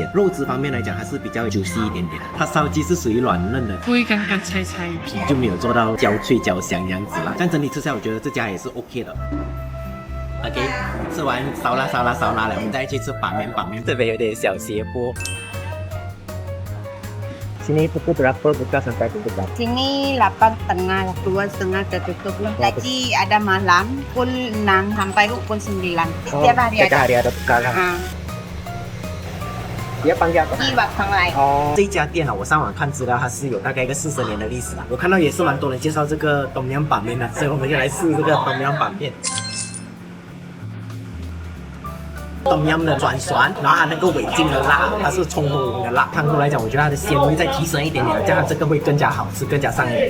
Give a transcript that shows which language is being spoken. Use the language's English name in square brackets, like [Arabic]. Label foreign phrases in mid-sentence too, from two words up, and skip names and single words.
[Chinese] 肉质方面来讲，它是比较juicy一点点，它烧鸡是属于软嫩的，不会干干柴，皮就没有做到焦脆焦香这样子啦。但整体吃下来，我觉得这家也是 OK 的。OK， 吃完烧腊了，我们再去吃板面。这边有点小斜坡。 [Malay] Sini pukul berapa buka sampai pukul berapa? Sini 8.30, 2.30 tertutup. Tadi ada malam pukul 6 sampai pukul 9. Setiap hari ada. Setiap hari ada buka lah. Dia panggil apa? [Chinese] 一碗汤来。哦，这家店啊，我上网看资料，它是有大概一个40年的历史啊。我看到也是蛮多人介绍这个东阳板面的，所以我们就来试这个东阳板面。东阳的转酸，然后它那个尾劲的辣，它是葱头的辣。汤头来讲，我觉得它的鲜味再提升一点点，这样这个会更加好吃，更加上瘾。